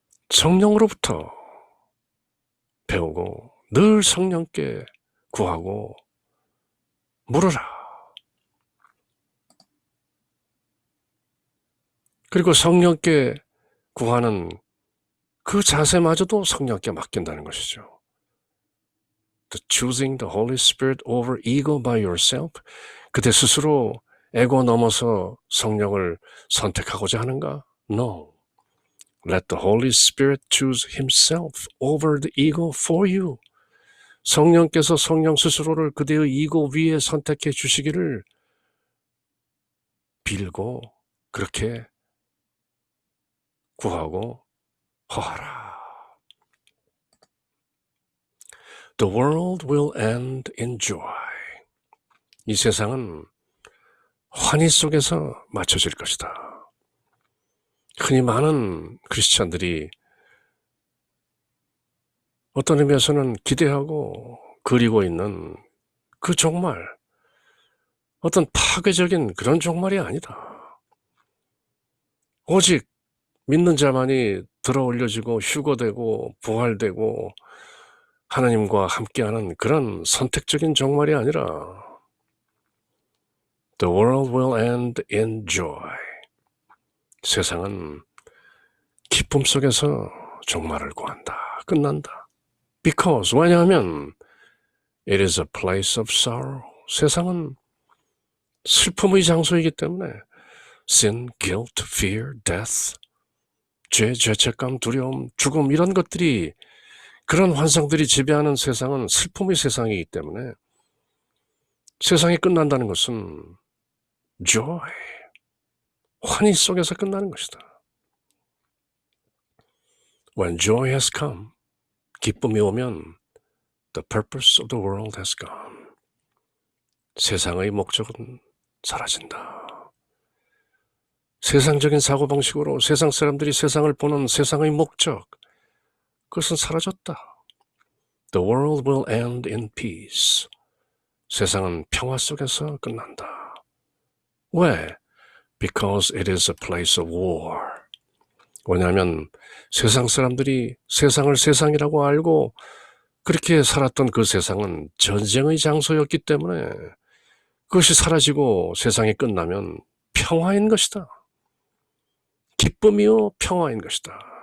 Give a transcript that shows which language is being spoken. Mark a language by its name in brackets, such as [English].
[Korean] 성령으로부터 배우고 늘 성령께 구하고 물으라. 그리고 성령께 구하는 그 자세마저도 성령께 맡긴다는 것이죠. [English] The choosing the Holy Spirit over ego by yourself. [Korean] 그대 스스로 에고 넘어서 성령을 선택하고자 하는가? [English] No. Let the Holy Spirit choose himself over the ego for you. [Korean] 성령께서 성령 스스로를 그대의 이고 위에 선택해 주시기를 빌고 그렇게 구하고 허하라. [English] The world will end in joy. [Korean] 이 세상은 환희 속에서 맞춰질 것이다. 흔히 많은 크리스찬들이 어떤 의미에서는 기대하고 그리고 있는 그 종말, 어떤 파괴적인 그런 종말이 아니다. 오직 믿는 자만이 들어 올려지고 휴거되고 부활되고 하나님과 함께하는 그런 선택적인 종말이 아니라 [English] The world will end in joy. [Korean] 세상은 기쁨 속에서 종말을 구한다. 끝난다. [English] Because, [Korean] 왜냐하면 [English] it is a place of sorrow. [Korean] 세상은 슬픔의 장소이기 때문에 [English] sin, guilt, fear, death, [Korean] 죄, 죄책감, 두려움, 죽음 이런 것들이 그런 환상들이 지배하는 세상은 슬픔의 세상이기 때문에 세상이 끝난다는 것은 joy, 환희 속에서 끝나는 것이다. [English] When joy has come, [Korean] 기쁨이 오면 [English] the purpose of the world has gone. [Korean] 세상의 목적은 사라진다. 세상적인 사고방식으로 세상 사람들이 세상을 보는 세상의 목적, 그것은 사라졌다. [English] The world will end in peace. [Korean] 세상은 평화 속에서 끝난다. 왜? [English] Because it is a place of war. [Korean] 왜냐하면 세상 사람들이 세상을 세상이라고 알고 그렇게 살았던 그 세상은 전쟁의 장소였기 때문에 그것이 사라지고 세상이 끝나면 평화인 것이다. 기쁨이요 평화인 것이다.